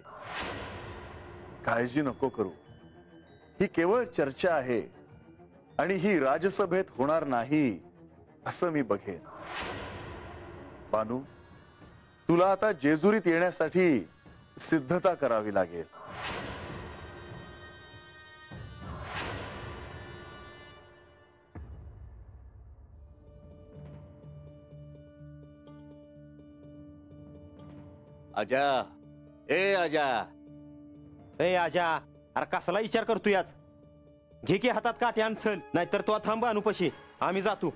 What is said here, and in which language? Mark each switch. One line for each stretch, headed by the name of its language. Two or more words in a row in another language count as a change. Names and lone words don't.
Marathi: काळजी नको करू. ही केवळ चर्चा आहे आणि ही राजसभेत होणार नाही असं मी बघेन. बानू तुला आता जेजुरीत येण्यासाठी सिद्धता करावी लागेल.
Hindi: आजा ए आजा
Marathi: ए आजा, अरे कसला विचार करतो याच? घे की हातात काठी आणि चल, नाहीतर तो थांब अनुपशी, आम्ही जातो.